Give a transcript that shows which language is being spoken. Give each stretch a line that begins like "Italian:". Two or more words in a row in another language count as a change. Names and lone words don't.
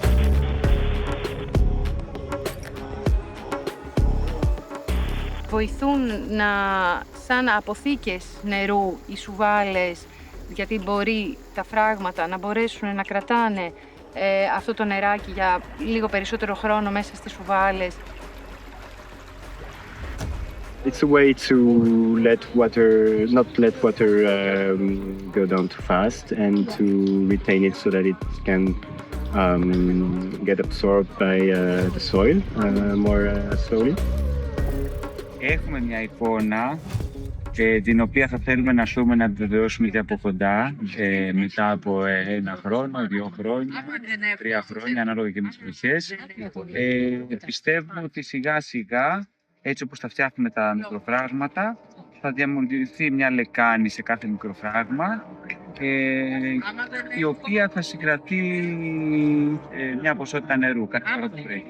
Greek: Βοηθούν σαν αποθήκες νερού οι σουβάλες, γιατί μπορεί τα φράγματα να μπορέσουν να κρατάνε αυτό το νεράκι για λίγο περισσότερο χρόνο μέσα στις σουβάλες.
English: It's a way to not let water go down too fast and to retain it so that it can get absorbed by the soil more slowly.
Greek: Έχουμε μια εικόνα την οποία θα θέλουμε να δούμε να επιβεβαιώσουμε και από κοντά μετά από 1 χρόνο, 2 χρόνια, 3 χρόνια, ανάλογα και με τις εποχές. Πιστεύουμε ότι σιγά σιγά, έτσι όπως θα φτιάχνουμε τα μικροφράγματα, θα διαμορφωθεί μια λεκάνη σε κάθε μικροφράγμα, η οποία θα συγκρατεί μια ποσότητα νερού κάθε φορά που βρέχει.